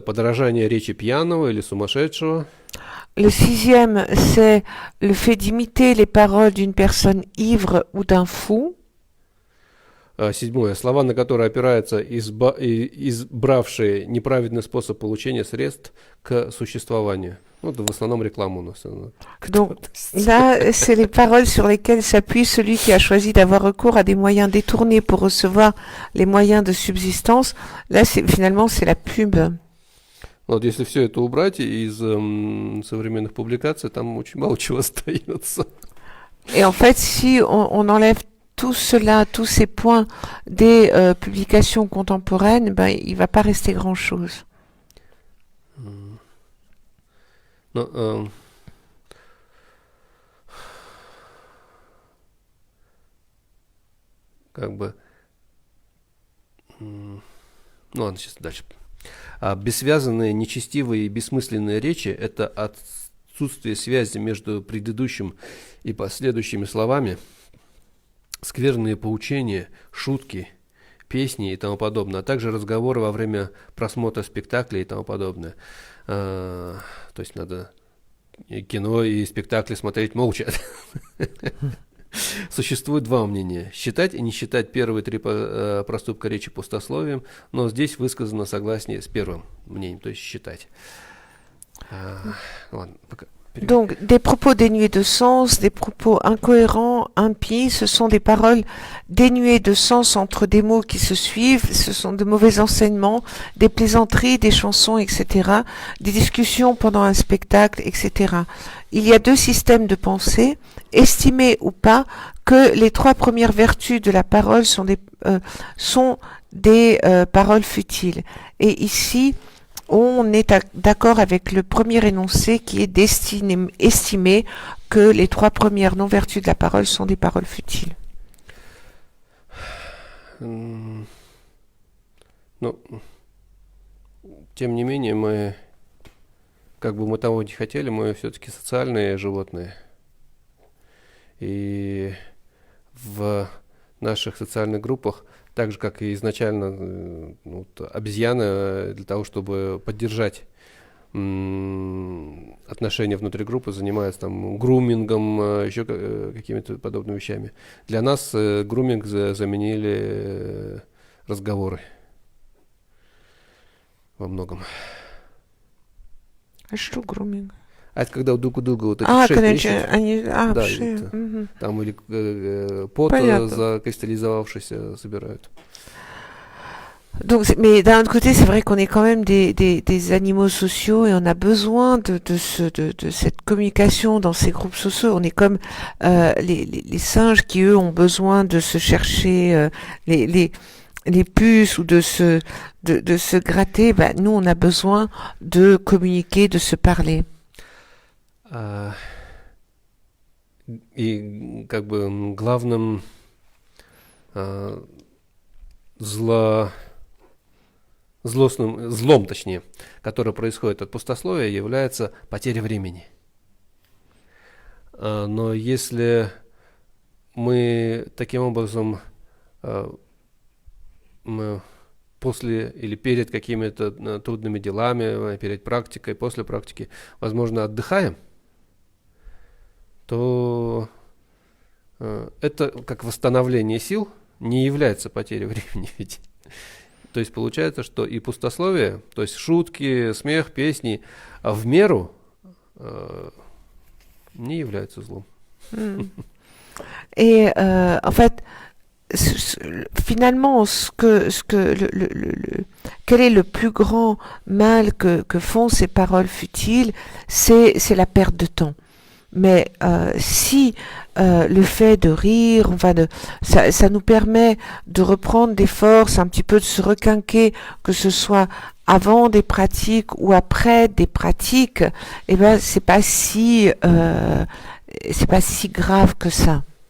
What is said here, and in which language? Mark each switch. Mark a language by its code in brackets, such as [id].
[ru] Подражание речи пьяного или сумасшедшего. [fr] Le 6e, c'est le fait d'imiter les paroles d'une personne ivre ou d'un fou. [ru] Седьмое. Слова, на которые опираются избравшие неправедный способ получения средств к существованию. Ну, это в основном реклама у нас. [fr] Donc là, c'est les paroles sur lesquelles s'appuie celui qui a choisi d'avoir recours à des moyens détournés pour recevoir les moyens de subsistance. Là, finalement, c'est la pub. [ru] Вот если все это убрать из современных публикаций, там очень мало чего остается. [fr] Et en fait, si on enlève tout cela, tous ces points des publications contemporaines, ben, il va pas rester grand-chose. [ru] Но, как бы... Ну ладно, сейчас дальше. Бессвязанные, нечестивые и бессмысленные речи – это отсутствие связи между предыдущим и последующими словами, скверные поучения, шутки, песни и тому подобное, а также разговоры во время просмотра спектаклей и тому подобное. То есть надо кино и спектакли смотреть молча. Существует два мнения. Считать и не считать первые три проступка речи пустословием, но здесь высказано согласие с первым мнением, то есть считать. Ладно, пока. [fr] Donc, des propos dénués de sens, des propos incohérents, impies, ce sont des paroles dénuées de sens entre des mots qui se suivent, ce sont de mauvais enseignements, des plaisanteries, des chansons, etc., des discussions pendant un spectacle, etc. Il y a deux systèmes de pensée, estimer ou pas que les trois premières vertus de la parole sont des paroles futiles. Et ici, on est d'accord avec le premier énoncé qui est d'estimer que les trois premières non-vertus de la parole sont des paroles futiles. [ru] Ну, тем не менее, мы, как бы мы того не хотели, мы все-таки социальные животные. И в наших социальных группах, так же, как и изначально обезьяны, для того, чтобы поддержать отношения внутри группы, занимаются там грумингом, еще какими-то подобными вещами. Для нас груминг заменили разговоры во многом. А что груминг? А это когда друг у друга вот эти шесть конечно, они... да, вши. Угу. Там или пот закристаллизовавшийся собирают. [fr] Donc, mais d'un autre côté, c'est vrai qu'on est quand même des animaux sociaux et on a besoin de cette communication dans ces groupes sociaux. On est comme les singes qui, eux, ont besoin de se chercher les puces ou de se gratter. Bah, nous, on a besoin de communiquer, de se parler. [ru] А, и как бы главным а, злом, точнее, которое происходит от пустословия, является потеря времени. Но если мы таким образом мы после или перед какими-то трудными делами, перед практикой, после практики, возможно, отдыхаем, то это как восстановление сил не является потерей времени. Ведь. То есть получается, что и пустословие, то есть шутки, смех, песни, в меру не являются злом. [fr] Et en fait, finalement, quel est le plus grand mal que font ces paroles futiles, c'est la perte de temps. Mais si le fait de rire, enfin ça nous permet de reprendre des forces, un petit peu de se requinquer, que ce soit avant des pratiques ou après des pratiques, eh ben c'est pas si grave que ça.